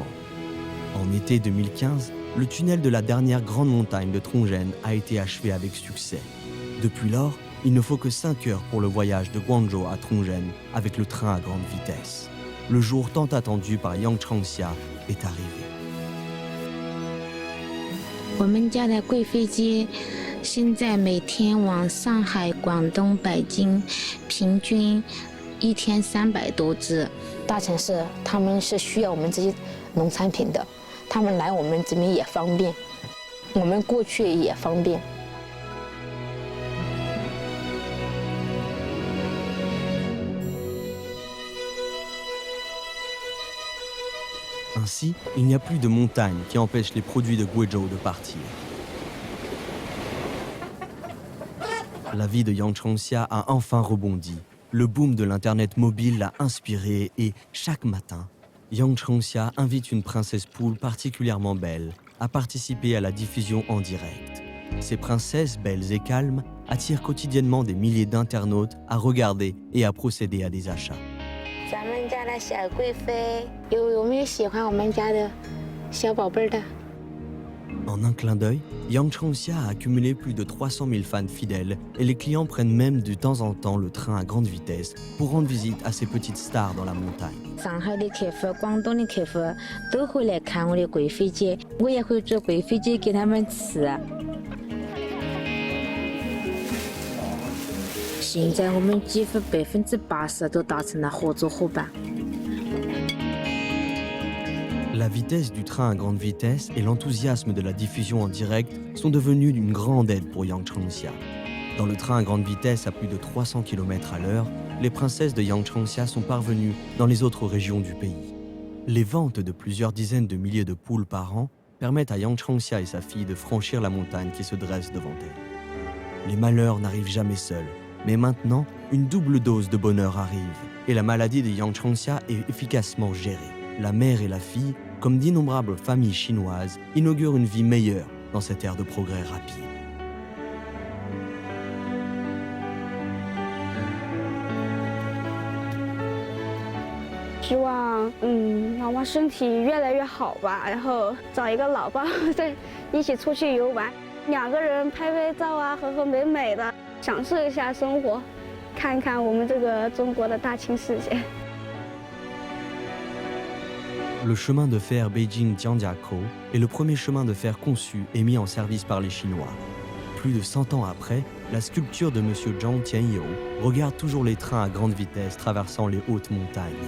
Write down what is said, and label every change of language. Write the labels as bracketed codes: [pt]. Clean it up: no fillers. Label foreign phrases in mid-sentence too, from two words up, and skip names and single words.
[fr] En été 2015, le tunnel de la dernière grande montagne de Trongzhen a été achevé avec succès. Depuis lors, il ne faut que 5 heures pour le voyage de Guangzhou à Trongzhen avec le train à grande vitesse. Le jour tant attendu par Yang Changxia est arrivé. [zh] 我们家的贵飞机现在每天往上海、广东、北京，平均1天300多只。大城市他们是需要我们这些农产品的，他们来我们这边也方便，我们过去也方便。 [fr] Ainsi, il n'y a plus de montagnes qui empêchent les produits de Guizhou de partir. La vie de Yang Changxia a enfin rebondi. Le boom de l'Internet mobile l'a inspiré et, chaque matin, Yang Changxia invite une princesse poule particulièrement belle à participer à la diffusion en direct. Ces princesses belles et calmes attirent quotidiennement des milliers d'internautes à regarder et à procéder à des achats. [zh] 咱们家的小贵妃，有没有喜欢我们家的小宝贝的？ [fr] En un clin d'œil, Yang Changxia a accumulé plus de 300 000 fans fidèles et les clients prennent même de temps en temps le train à grande vitesse pour rendre visite à ces petites stars dans la montagne. [zh] 上海的客户、广东的客户都会来看我的贵妃鸡，我也会做贵妃鸡给他们吃。现在我们几乎80%都达成了合作伙伴。 [fr] La vitesse du train à grande vitesse et l'enthousiasme de la diffusion en direct sont devenus d'une grande aide pour Yang Changxia. Dans le train à grande vitesse à plus de 300 km à l'heure, les princesses de Yang Changxia sont parvenues dans les autres régions du pays. Les ventes de plusieurs dizaines de milliers de poules par an permettent à Yang Changxia et sa fille de franchir la montagne qui se dresse devant elle. Les malheurs n'arrivent jamais seuls, mais maintenant, une double dose de bonheur arrive et la maladie de Yang Changxia est efficacement gérée. La mère et la fille, comme d'innombrables familles chinoises, inaugurent une vie meilleure dans cette ère de progrès rapide. [zh] 希望老妈身体越来越好吧，然后找一个老爸再一起出去游玩，2个人拍拍照啊，和和美美的，享受一下生活，看看我们这个中国的大千世界。 [fr] Le chemin de fer Beijing-Jiangjiakou est le premier chemin de fer conçu et mis en service par les Chinois. Plus de 100 ans après, la sculpture de M. Zhang Tianyou regarde toujours les trains à grande vitesse traversant les hautes montagnes.